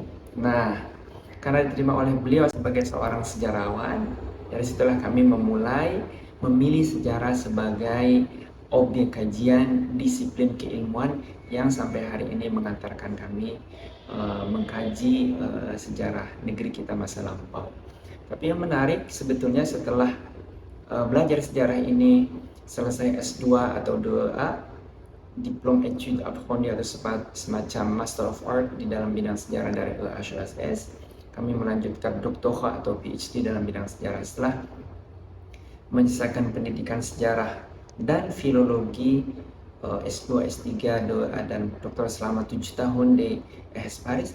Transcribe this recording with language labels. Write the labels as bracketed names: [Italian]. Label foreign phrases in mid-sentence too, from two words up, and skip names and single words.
[Indonesian] Nah, karena diterima oleh beliau sebagai seorang sejarawan, dari situlah kami memulai memilih sejarah sebagai objek kajian disiplin keilmuan yang sampai hari ini mengantarkan kami mengkaji sejarah negeri kita masa lampau. Tapi yang menarik sebetulnya setelah belajar sejarah ini, selesai S2 atau 2A, [French] diplom études approfondies [Indonesian] atau semacam [English] Master of Art [Indonesian] di dalam bidang sejarah dari HSS, kami melanjutkan doktorat atau PhD dalam bidang sejarah setelah menyelesaikan pendidikan sejarah dan filologi S2, S3, 2A dan doktorat selama 7 tahun di EHS Paris.